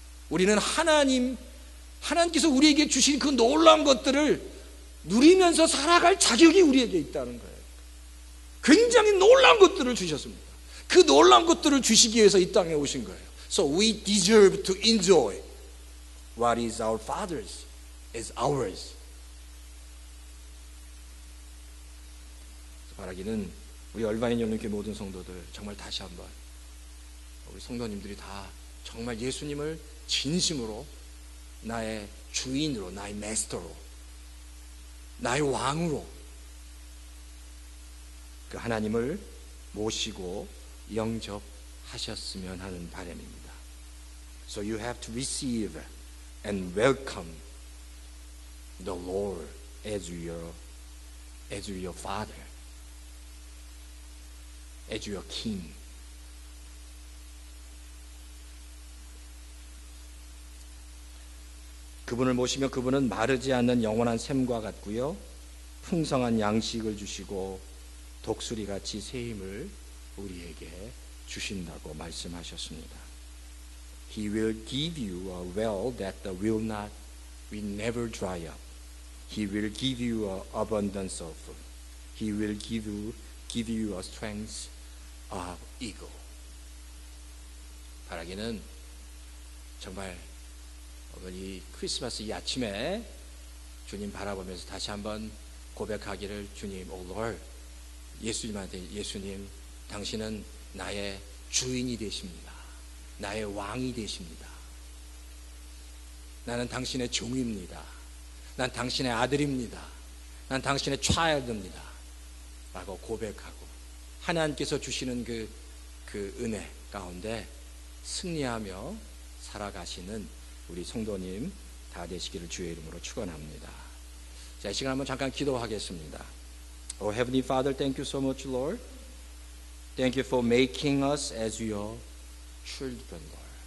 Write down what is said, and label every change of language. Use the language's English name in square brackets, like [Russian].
[Korean] 우리는 하나님께서 우리에게 주신 그 놀라운 것들을 누리면서 살아갈 자격이 우리에게 있다는 거예요. 굉장히 놀라운 것들을 주셨습니다. 그 놀라운 것들을 주시기 위해서 이 땅에 오신 거예요. [English] So we deserve to enjoy what is our Father's is ours. [Korean] 바라기는 우리 얼바인 연륜교회 모든 성도들 정말 다시 한번 우리 성도님들이 다 정말 예수님을 진심으로 나의 주인으로, 나의 마스터로, 나의 왕으로 그 하나님을 모시고 영접하셨으면 하는 바람입니다. [English] So you have to receive and welcome the Lord as your Father, as your King. [Korean] 그분을 모시면 그분은 마르지 않는 영원한 샘과 같고요, 풍성한 양식을 주시고 독수리같이 새 힘을 우리에게 주신다고 말씀하셨습니다. [English] He will give you a well that will never dry up. He will give you an abundance of food. He will give you a strength of eagle. [Korean] 바라기는 정말 이 크리스마스 이 아침에 주님 바라보면서 다시 한번 고백하기를, 주님, 오 Lord, 예수님한테, 예수님, 당신은 나의 주인이 되십니다. 나의 왕이 되십니다. 나는 당신의 종입니다. 난 당신의 아들입니다. 난 당신의 child입니다. 라고 고백하고 하나님께서 주시는 그 은혜 가운데 승리하며 살아가시는 우리 성도님 다 되시기를 주의 이름으로 축원합니다. 자, 이 시간 한번 잠깐 기도하겠습니다. [English] Oh Heavenly Father, thank you so much, Lord. Thank you for making us as your children, Lord.